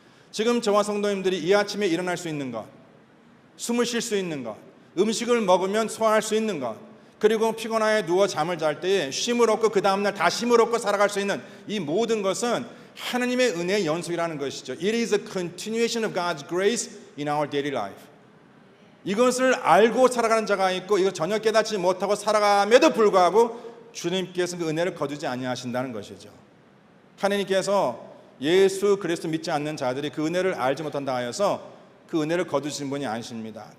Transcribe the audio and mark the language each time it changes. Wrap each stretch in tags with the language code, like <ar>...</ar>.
<ko>지금 저와 성도님들이 이 아침에 일어날 수 있는 것, 숨을 쉴 수 있는 것, 음식을 먹으면 소화할 수 있는 것, 그리고 피곤하게 누워 잠을 잘 때에 쉼을 얻고 그 다음날 다시 힘을 얻고 살아갈 수 있는 이 모든 것은 하나님의 은혜의 연속이라는 것이죠.</ko> <en>It is a continuation of God's grace in our daily life.</en> <ko>이것을 알고 살아가는 자가 있고 이거 전혀 깨닫지 못하고 살아감에도 불구하고 주님께서 그 은혜를 거두지 아니하신다는 것이죠. 하나님께서 예수 그리스도 믿지 않는 자들이 그 은혜를 알지 못한다 하여서 그 은혜를 거두신 분이 아니십니다.</ko>